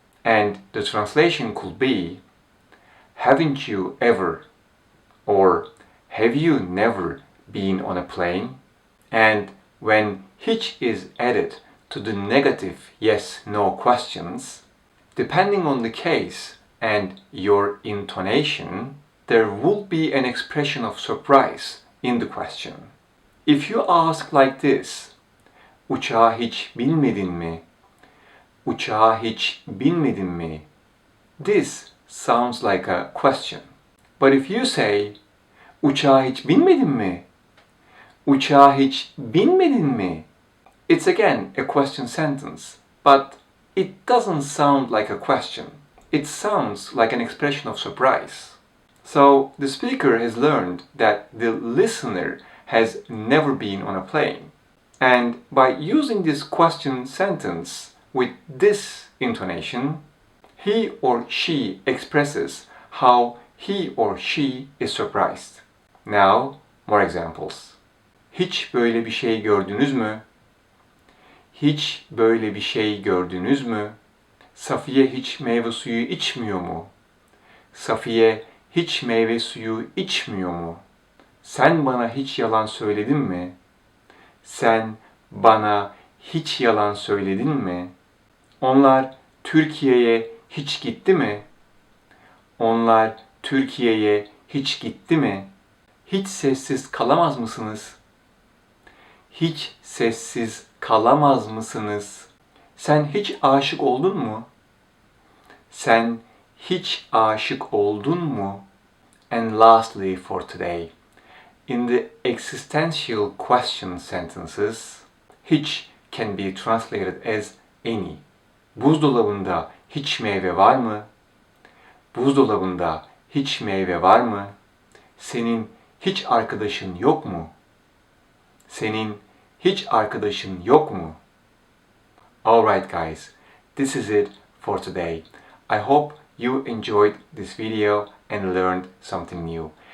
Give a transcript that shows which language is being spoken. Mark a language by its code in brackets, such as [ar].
[en] And the translation could be, haven't you ever, or have you never been on a plane? And when hiç is added to the negative yes-no questions, depending on the case and your intonation, there will be an expression of surprise in the question. If you ask like this, [tr] uçağa hiç binmedin mi? Uçağa hiç binmedin mi? [en] This sounds like a question. But if you say, [tr] uçağa hiç binmedin mi? Uçağa hiç binmedin mi? [en] It's again a question sentence, but it doesn't sound like a question. It sounds like an expression of surprise. So the speaker has learned that the listener has never been on a plane. And by using this question sentence with this intonation, he or she expresses how he or she is surprised. Now, more examples. [tr] Hiç böyle bir şey gördünüz mü? Hiç böyle bir şey gördünüz mü? Safiye hiç meyve suyu içmiyor mu? Safiye hiç meyve suyu içmiyor mu? Sen bana hiç yalan söyledin mi? Sen bana hiç yalan söyledin mi? Onlar Türkiye'ye hiç gitti mi? Onlar Türkiye'ye hiç gitti mi? Hiç sessiz kalamaz mısınız? Hiç sessiz kalamaz mısınız? Sen hiç aşık oldun mu? Sen hiç aşık oldun mu? [en] And lastly for today, in the existential question sentences, hiç can be translated as any. [tr] Buzdolabında hiç meyve var mı? Buzdolabında hiç meyve var mı? Senin hiç arkadaşın yok mu? Senin hiç arkadaşın yok mu? [en] Alright guys, this is it for today. I hope you enjoyed this video and learned something new.